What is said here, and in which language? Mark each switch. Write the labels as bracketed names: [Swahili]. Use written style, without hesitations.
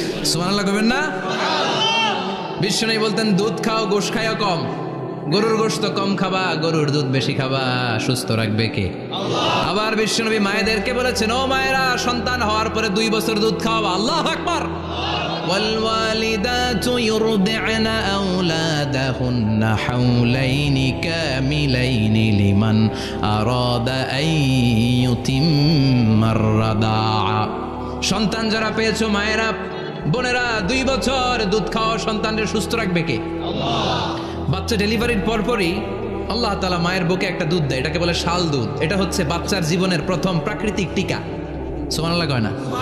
[Bangla] সুবহানাল্লাহ কইবেন না? বিশ্বনবী বলতেন দুধ খাও, গোশ খাইও কম। গরুর গোশত কম খাবা, গরুর দুধ বেশি খাবা। সুস্থ রাখবে কে? আল্লাহ। আবার বিশ্বনবী মায়েদেরকে বলেছেন ও মায়েরা, সন্তান হওয়ার পরে 2 বছর দুধ খাওয়াবা। আল্লাহু আকবার। [Arabic] والوالدات يرضعن أولادهن حولين كاملين لمن أراد أن يتم الرضاعة। [Bangla] সন্তান যারা পেয়েছো মায়েরা, বোনেরা, 2 বছর দুধ খাওয়া সন্তানদের সুস্থ রাখবে কে? আল্লাহ। বাচ্চা ডেলিভারির পরপরই আল্লাহ তাআলা মায়ের বুকে একটা দুধ দেয়, এটাকে বলে শাল দুধ। এটা হচ্ছে বাচ্চার জীবনের প্রথম প্রাকৃতিক টিকা। সুবহানাল্লাহ কয় না?